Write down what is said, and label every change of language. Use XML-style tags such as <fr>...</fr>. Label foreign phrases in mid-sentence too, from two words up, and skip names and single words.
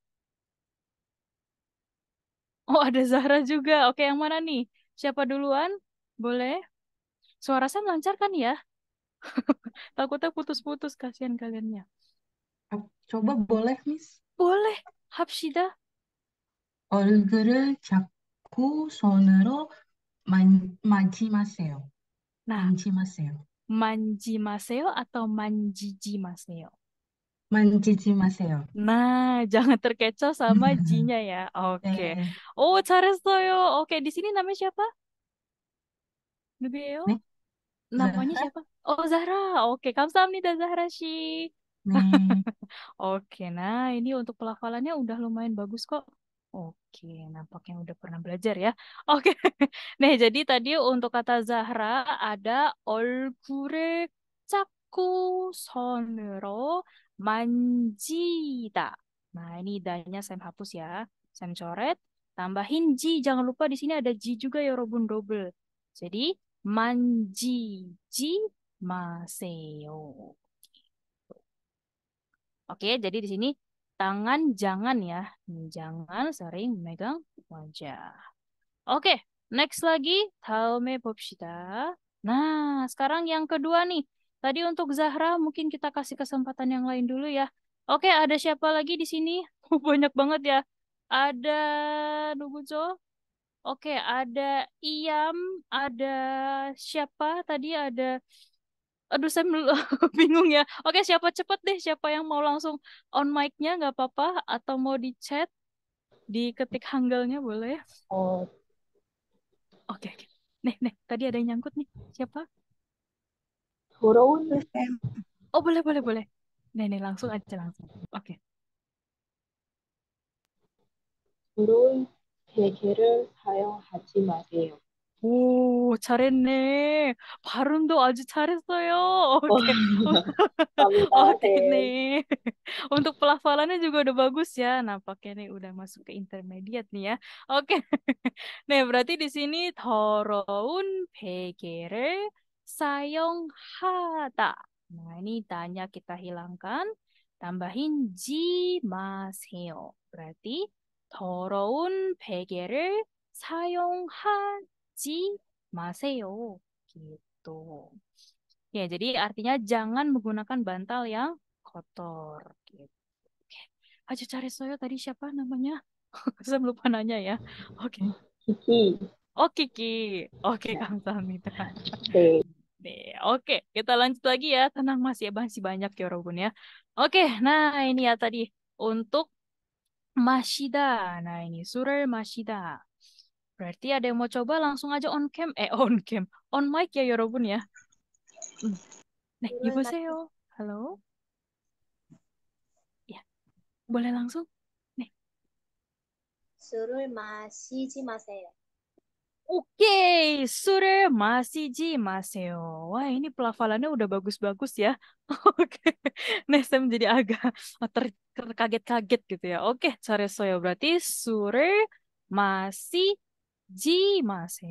<id>Oh, ada Zahra juga. Oke, yang mana nih? Siapa duluan? Boleh? Suara saya lancar kan ya? Takutnya putus-putus, kasihan kaliannya. Coba boleh, Miss? Boleh, Hapshida.</id> <ko>얼굴을 잡고 손으로 만지 마세요.</ko> <id>Nah,</id> <ko>만지 마세요. 만지 마세요 atau 만지지 마세요? 만지지 마세요.</ko> <id>Nah, jangan terkecoh sama G-nya ya. Oke.</id> <ko>네, Oh, 잘했어요.</ko> <id>Oke, di sini namanya siapa? Nubeo?</id> <ko>네,</ko> <id>Namanya</id> <ko>자하?</ko> <id>siapa? Oh, Zahra. Oke, 감사합니다, Zahra Shi.</id> <ko>네,</ko> <id>Oke, nah ini untuk pelafalannya udah lumayan bagus kok. Oke, nampaknya udah pernah belajar ya. Oke, nih jadi tadi untuk kata Zahra ada</id> <ko>얼굴을 잡고 손으로 만지다.</ko> <id>Nah ini idanya saya hapus ya, saya coret. Tambahin ji, jangan lupa di sini ada ji juga ya Robun double. Jadi</id> <ko>만지지 마세요.</ko> <id>Oke, jadi di sini tangan jangan ya. Jangan sering megang wajah. Oke, next lagi.</id> <ko>다음에 봅시다.</ko> <id>Nah, sekarang yang kedua nih. Tadi untuk Zahra mungkin kita kasih kesempatan yang lain dulu ya. Oke, ada siapa lagi di sini? Banyak banget ya. Ada Nubuzo. Oke, ada Iyam, ada siapa tadi? Ada Aduh, saya bingung ya. Oke, siapa cepet deh. Siapa yang mau langsung</id> <en>on mic-</en> <id>nya nggak apa-apa. Atau mau di chat, diketik hanggalnya boleh. 어, Oke, oke. Nih, tadi ada yang nyangkut nih. Siapa?</id> <ko>더러운 쌤,</ko> <id>Oh, boleh, boleh, boleh. Nih, langsung aja langsung. Oke.</id> <ko>더러운 베개를 사용하지 마세요. 잘했네. 발음도 아주 잘했어요. 오케이. 감사합니다,</ko> <id>Oke</id> <ko>쌤.</ko> <id>nih. Untuk pelafalannya juga udah bagus ya. Nampaknya nih udah masuk ke intermediate nih ya. Oke. Nih, berarti di sini</id> <ko>더러운 베개를 사용하다.</ko> <id>Nah, ini tanya kita hilangkan. Tambahin</id> <ko>지 마세요.</ko> <id>Berarti</id> <ko>더러운 베개를 사용하지 마세요.</ko> <id>Gitu. Ya, jadi artinya jangan menggunakan bantal yang kotor. Gitu. Aja cari saya tadi siapa namanya? Saya lupa nanya ya. Oke.</id> <ko>키키.</ko> <id>Oh, Kiki. Oke,</id> <ko>감사합니다. 네.</ko> <id>Nih, oke, kita lanjut lagi ya. Tenang masih banyak ya Robun ya. Oke, nah ini ya tadi untuk Mashida. Nah ini Surel Mashida. Berarti ada yang mau coba langsung aja</id> <en>on cam. On cam. On mic</en> <id>ya Yorobun ya. Hmm. Nih,</id> <ko>술을 여보세요.</ko> <id>Halo. Ya, boleh langsung? Nih.</id> <ko>술을 마시지 마세요. Oke, 술을 마시지 마세요.</ko> <id>Wah, ini pelafalannya udah bagus-bagus ya. Oke. Nah, saya menjadi agak terkaget-kaget gitu ya.</id> <ko>Oke, 잘했어요. Berarti 술을 마시지 마세요.</ko>